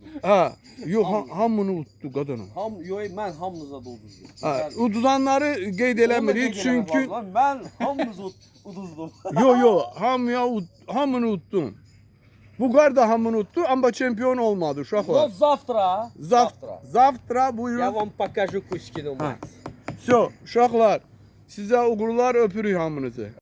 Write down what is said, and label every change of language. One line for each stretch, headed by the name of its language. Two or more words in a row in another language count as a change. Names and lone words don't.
Azerbaijani: Ha, yox, hamını uddu qadını. Ben hamınıza da uduzdum. Ha, uduzanları qeyd eləmirik çünki Ben hamınıza uduzdum. yo, hamını uddun. Bu qar da hamını uddu, amma çempion olmadı uşaqlar.
Russian: Завтра. Zavtra Я
Azerbaijani: buyurun.
Russian: вам покажу Кузькину мать. Все,
Azerbaijani: uşaqlar, sizə uğurlar, öpürük hamınızı.